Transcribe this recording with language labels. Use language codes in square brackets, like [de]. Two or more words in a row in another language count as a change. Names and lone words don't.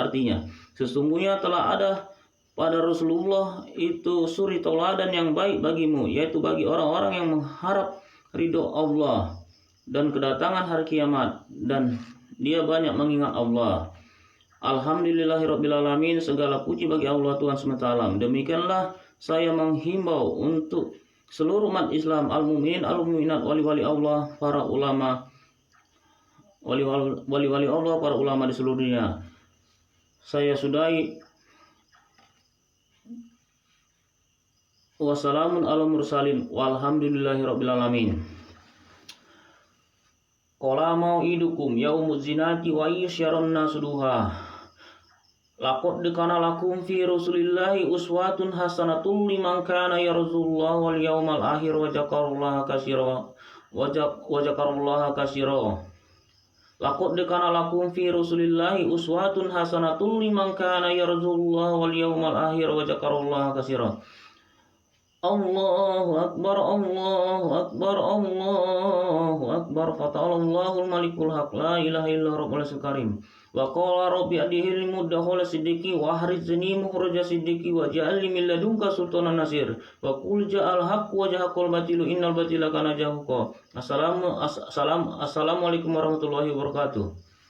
[id] Artinya, sesungguhnya telah ada pada Rasulullah itu suri tauladan yang baik bagimu, yaitu bagi orang-orang yang mengharap ridho Allah dan kedatangan hari kiamat, dan dia banyak mengingat Allah. [ar] الحمد لله رب العالمين, [id] segala puji bagi Allah Tuhan semesta alam. Demikianlah saya menghimbau untuk seluruh umat Islam, [ar] المؤمنين، المؤمنات, [id] wali-wali Allah, para ulama, wali-wali Allah, para ulama di seluruh dunia. Saya sudahi. [ar] والسلام على المرسلين والحمد لله رب العالمين. قال موعدكم يوم الزينة وأن يحشر الناس ضحى. لقد كان لكم في رسول الله أسوة حسنة لمن كان يرجو الله واليوم الآخر وذكر الله كثيرا وذكر الله كثيرا. لقد كان لكم في رسول الله أسوة حسنة لمن كان يرجو الله واليوم الآخر وذكر الله كثيرا. الله أكبر، الله أكبر، الله أكبر. فتعالى الله الملك الحق، لا إله إلا رب الكريم. وقال رب أدخلني مدخل صدق وأخرجني مخرج صدق واجعلني من لدنك سلطانا نصيرا. وقل جاء الحق وزهق الباطل إن الباطل كان زهوقا. السلام عليكم ورحمة الله وبركاته.